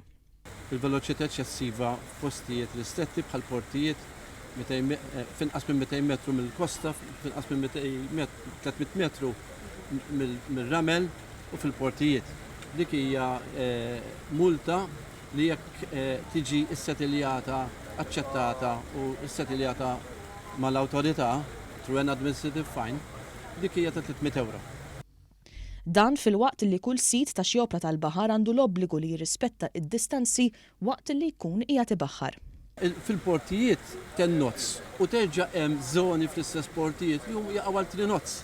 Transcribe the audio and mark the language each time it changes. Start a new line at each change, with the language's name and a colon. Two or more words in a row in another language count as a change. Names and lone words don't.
Maltese: Il-veloċità eċċessiva f'postijiet ristretti bħal portijiet finqas minn 200 metru mill-kosta, finqas minn 300 metru mill-ramel u fil-portijiet. Dik hija multa li jekk tiġi s-settiljata aċċettata u s-settiljata mal-awtorità
English: through an administrative fine,
Maltese: dik hija ta' 300 euro. Dan fil-waqt li kull sit ta' xi opra tal-baħar għandu l-obbligu li jirrispetta id-distanzi waqt li jkun qiegħed ibaħħar. Fil-portijiet 10 knots u terġa' hemm żoni fl-istess portijiet li huma jaqgħu għal 3 knots.